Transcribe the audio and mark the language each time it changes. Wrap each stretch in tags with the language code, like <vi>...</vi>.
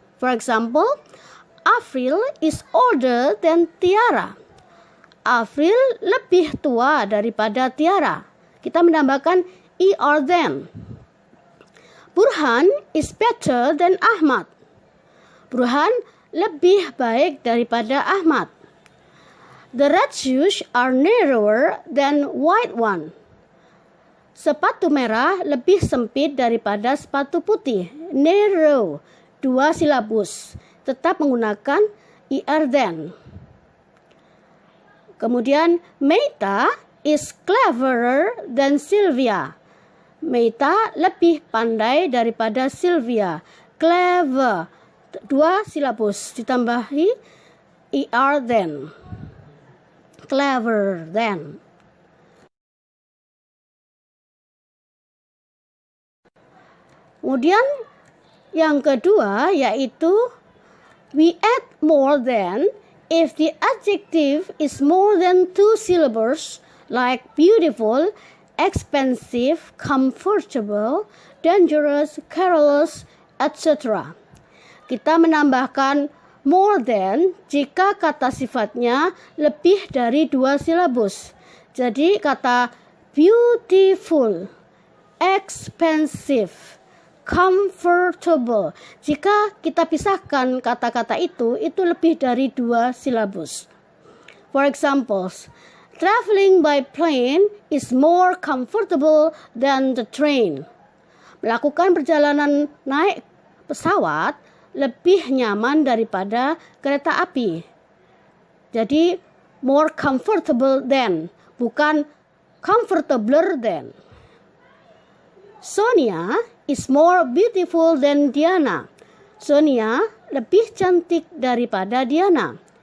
<en>For example, Afril is older than Tiara.</en> <id>Afril lebih tua daripada Tiara. Kita menambahkan</id> <en>ER then. Burhan is better than Ahmad.</en> <id>Burhan lebih baik daripada Ahmad.</id> <en>The red shoes are narrower than white one.</en> <id>Sepatu merah lebih sempit daripada sepatu putih. Narrow, 2 silabus. Tetap menggunakan ER then.</id> <en>Kemudian, Meita is cleverer than Sylvia.</en> <id>Meita lebih pandai daripada Sylvia. Clever, 2 silabus. Ditambahi ER then.</id> <en>Clever then.</en> <id>Kemudian, yang kedua yaitu</id> <en>we add more than if the adjective is more than 2 syllables like beautiful, expensive, comfortable, dangerous, careless, etc.</en> <id>Kita menambahkan more than jika kata sifatnya lebih dari 2 silabus. Jadi kata beautiful, expensive, comfortable. Jika kita pisahkan kata-kata itu lebih dari 2 silabus.</id> <en>For example, traveling by plane is more comfortable than the train.</en> <id>Melakukan perjalanan naik pesawat lebih nyaman daripada kereta api. Jadi, more comfortable than, bukan comfortabler than.</id> <en>Sonia is more beautiful than Diana.</en> <id>Sonia lebih cantik daripada Diana.</id>